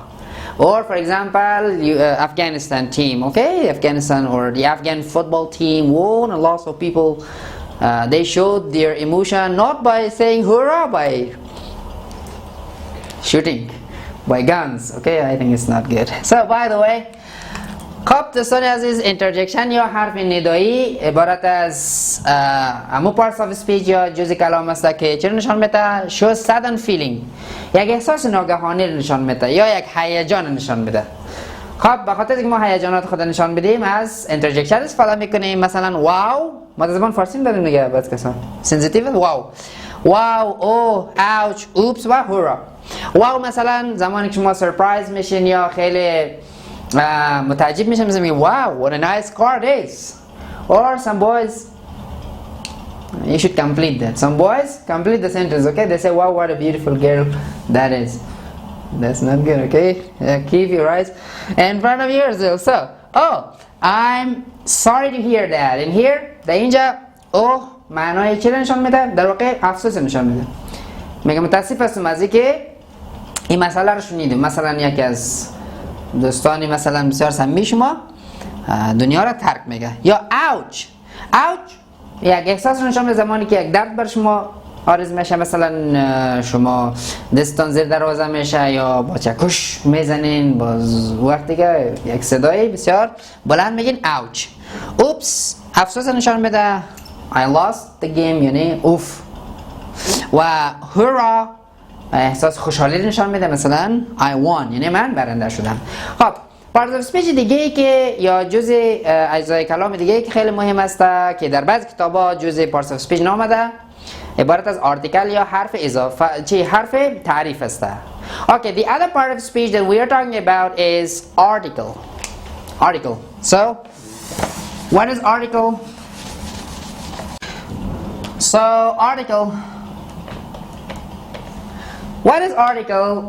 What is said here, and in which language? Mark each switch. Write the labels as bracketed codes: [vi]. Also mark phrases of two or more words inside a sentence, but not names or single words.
[en] Or for example, Afghanistan team, okay, Afghanistan or the Afghan football team won, and lots of people they showed their emotion not by saying hurrah, by shooting, by guns. Okay, I think it's not good. So by the way, [fa] خب دوستان عزیز، interjection یا حرف ندایی عبارت از امو [en] parts of speech [fa] یا جزء کلام است که چه نشان میده؟ [en] shows sudden feeling، [fa] یک احساس ناگهانی نشان میده یا یک هیجان نشان میده. خب به خاطر اینکه ما هیجانات خود نشان بدیم از interjection استفاده میکنیم. مثلا واو، ما در زبان فارسی داریم دیگه، بعضی کسان sensitive واو، واو، اوه، [en] ouch، oops [fa] و هورا. واو مثلا زمانی که شما سرپرایز میشین یا خیلی متعجب میشم میگم [en] wow, what a nice car it is. Or some boys, you should complete that. Some boys complete the sentence, okay? They say wow, what a beautiful girl that is. That's not good, okay? Keep your eyes in front of yourself. So, oh, I'm sorry to hear that. In here, [fa] در اینجا oh معنای چی نشان میده؟ در واقع افسوس نشان میده. میگم متاسف هستم از اینکه این مسئله رو شنیدم. مثلا یکی از دوستانی مثلا بسیار سمی شما دنیا را ترک میگه. یا ouch. ouch یک احساس نشان میده زمانی که یک درد بر شما عارض میشه، مثلا شما دستان زیر دروازه میشه یا با چکش میزنین، باز وقتی که یک صدای بسیار بلند میگین ouch. [en] oops [fa] افسوس نشان میده [en] I lost the game، [fa] یعنی اوف. و hurrah احساس خوشحالی نشان میده، مثلا [en] I won، [fa] یعنی من برنده شدم. خب [en] parts of speech [fa] دیگه ای که یا جزء اجزای کلام دیگه ای که خیلی مهم است که در بعضی کتابا جزء [en] parts of speech [fa] نامده، عبارت از article یا حرف اضافه، حرف تعریف است. [en] Okay, the other part of speech that we are talking about is article. Article. So, what is article? So, article. What is article?